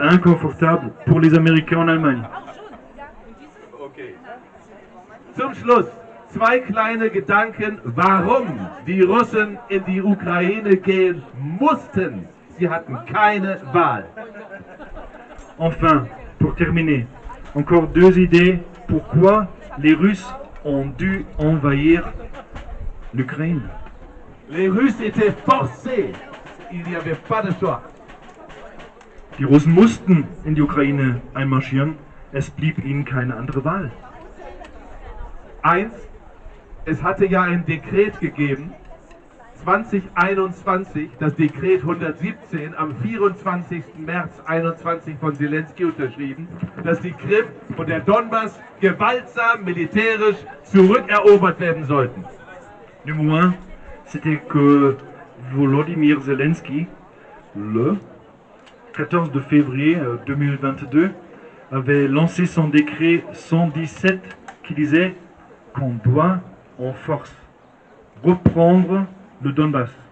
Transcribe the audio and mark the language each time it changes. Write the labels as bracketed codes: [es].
[fr] inconfortable pour les Américains en Allemagne. Okay. [de] Zum Schluss zwei kleine Gedanken, warum die Russen in die Ukraine gehen mussten. Sie hatten keine Wahl. [fr] Enfin, pour terminer, encore deux idées pourquoi les Russes ont dû envahir l'Ukraine. Les Russes étaient forcés. Il n'y avait pas de choix. [de] Die Russen mussten in die Ukraine einmarschieren, es blieb ihnen keine andere Wahl. Eins, es hatte ja ein Dekret gegeben, 2021, das Dekret 117, am 24. März 2021 von Zelensky unterschrieben, dass die Krim und der Donbass gewaltsam militärisch zurückerobert werden sollten. [fr] Numéro 1, c'était que Volodymyr Zelensky, le 14 de février 2022, avait lancé son décret 117 qui disait qu'on doit en force reprendre le Donbass.